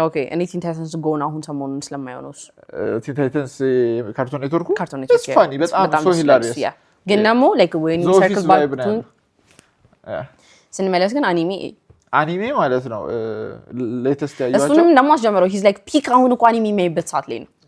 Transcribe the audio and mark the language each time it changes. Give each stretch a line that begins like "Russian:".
Amharic: okay እኔ ቲን ታይታንስ ጎን አሁን ሰሞኑን ስለማየው ነው ቲን ታይታንስ ካርቱን ኔትወርኩ
English: it's funny
Amharic: በጣም
English: so hilarious ግን ደግሞ like when you circle back to
Amharic: ስንመለስ ግን አኒሜ ማለት ነው ሌተስት ያያቸው እሱንም ደግሞ አስጀመረው
English: he's like
Amharic: ፒክ አሁን እኮ አኒሜ የሚያይበት ሰዓት ላይ ነው